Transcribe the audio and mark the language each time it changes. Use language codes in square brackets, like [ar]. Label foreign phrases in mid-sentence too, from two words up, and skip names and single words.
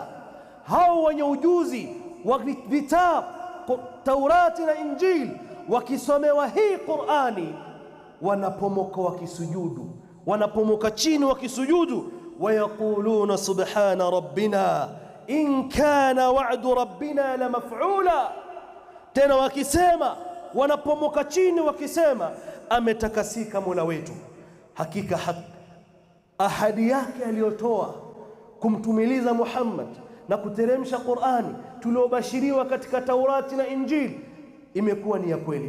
[sw] Hao wenye ujuzi wa vitabu Taurati na Injili wakisomewa hii Qur'ani wanapomoka wakisujudu, wanapomoka chini wakisujudu. [ar] ويقولون سبحان ربنا إن كان وعد ربنا لمفعولا. [sw] tena wakisema, wanapomoka chini wakisema, ametakasika Mola wetu, hakika ahadi yake aliyotoa kumtumiliza Muhammad na kuteremsha Qur'ani tuliobashiriwa katika Taurati na Injili imekuwa ni ya kweli.